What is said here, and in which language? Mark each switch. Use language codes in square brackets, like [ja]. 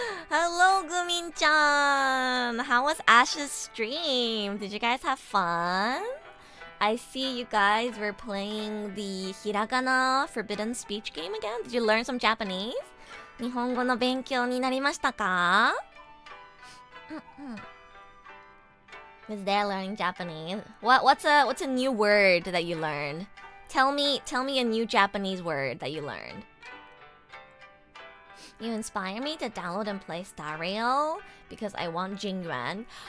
[en] Hello, Gumin-chan! How was Ash's stream? Did you guys have fun? I see you guys were playing the Hiragana Forbidden Speech game again. Did you learn some Japanese? [ja] 日本語の勉強になりましたか? [en] Was there learning Japanese? What's a new word that you learned? Tell me a new Japanese word that you learned. You inspire me to download and play Star Rail because I want Jingyuan.